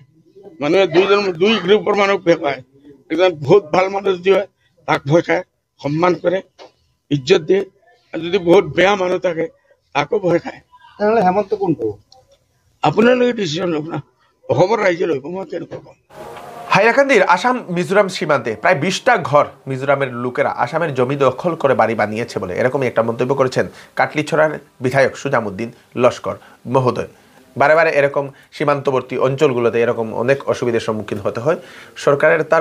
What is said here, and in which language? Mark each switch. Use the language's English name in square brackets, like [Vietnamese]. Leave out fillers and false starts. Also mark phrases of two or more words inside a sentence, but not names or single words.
[Assamese] মানুহে দুই গ্ৰুপৰ মানুহক ভয় পায়। একজন বহুত ভাল মানুহ যদি হয় তাক ভয় খায়, সন্মান কৰে, ইজ্জত দিয়ে। আৰু যদি বহুত বেয়া মানুহ থাকে তাকো ভয় খায়। তেনেহ'লে হেমন্ত কোনটো? আপোনালোকে ডিচিশ্যন লওক না, অসমৰ ৰাইজে লব, মই কেনেকুৱা কম। [Bangla] হাইলাকান্দির আসাম মিজোরাম সীমান্তে প্রায় 20টা ঘর মিজোরামের লোকেরা আসামের জমি দখল করে বাড়ি বানিয়েছে বলে এরকমই একটা মন্তব্য করেছেন কাটলিছড়ার বিধায়ক সুজামউদ্দিন লস্কর মহোদয়। বারে বারে এরকম সীমান্তবর্তী অঞ্চলগুলোতে এরকম অনেক অসুবিধার সম্মুখীন হতে হয়।